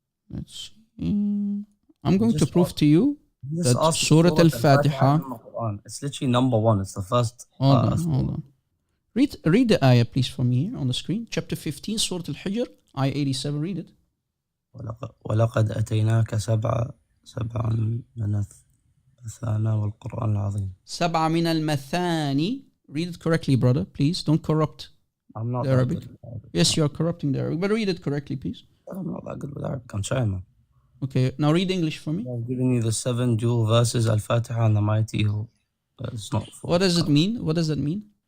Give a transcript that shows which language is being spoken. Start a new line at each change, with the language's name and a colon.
English: Let's see. I'm going to prove to you that Surah Al-Fatiha. It's literally number 1. It's the first. Hold on. Read the ayah, please, from here on the screen. Chapter 15, Surah Al-Hijr, ayah 87. Read it.
Arabic: ولقد أتيناك سبعا من المثاني والقرآن العظيم. سبع من المثاني.
English: Read it correctly, brother, please. Don't corrupt I'm not the Arabic. Yes, you are corrupting the Arabic, but read it correctly, please. I'm not that good with Arabic. I'm trying, man. Okay, now read English for me. I've given you the 7 dual verses, Al-Fatiha and the Mighty Who. It's not. What does it mean? What does that mean?